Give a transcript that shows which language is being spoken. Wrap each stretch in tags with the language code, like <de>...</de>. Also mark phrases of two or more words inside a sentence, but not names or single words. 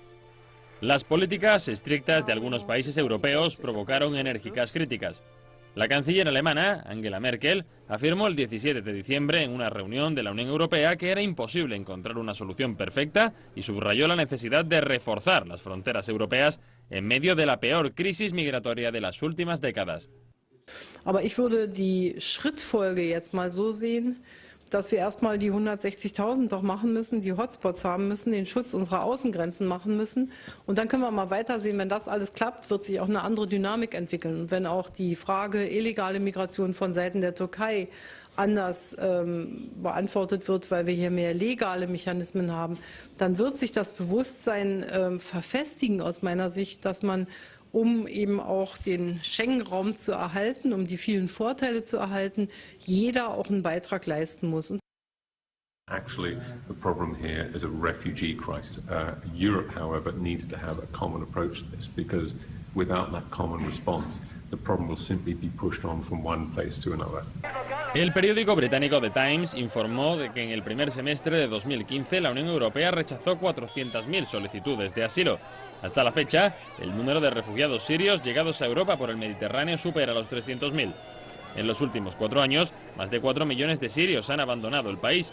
<es>Las políticas estrictas de algunos países europeos provocaron enérgicas críticas. La canciller alemana, Angela Merkel, afirmó el 17 de diciembre en una reunión de la Unión Europea que era imposible encontrar una solución perfecta y subrayó la necesidad de reforzar las fronteras europeas en medio de la peor crisis migratoria de las últimas décadas.</es> <de>Aber ich würde die Schrittfolge jetzt mal so sehen, dass wir erstmal die 160.000 doch machen müssen, die Hotspots haben müssen, den Schutz unserer Außengrenzen machen müssen. Und dann können wir mal weitersehen, wenn das alles klappt, wird sich auch eine andere Dynamik entwickeln. Und wenn auch die Frage illegale Migration von Seiten der Türkei anders beantwortet wird, weil wir hier mehr legale Mechanismen haben, dann wird sich das Bewusstsein verfestigen aus meiner Sicht, dass man eben auch den Schengen-Raum zu erhalten, die vielen Vorteile zu erhalten, jeder auch einen Beitrag leisten muss.</de> <en>Actually, the problem here is a refugee crisis. Europe, however, needs to have a common approach to this because without that common response, the problem will simply be pushed on from one place to another.</en> <es>El periódico británico The Times informó de que en el primer semestre de 2015 la Unión Europea rechazó 400.000 solicitudes de asilo. Hasta la fecha, el número de refugiados sirios llegados a Europa por el Mediterráneo supera los 300.000. En los últimos 4 años, más de 4 millones de sirios han abandonado el país.</es>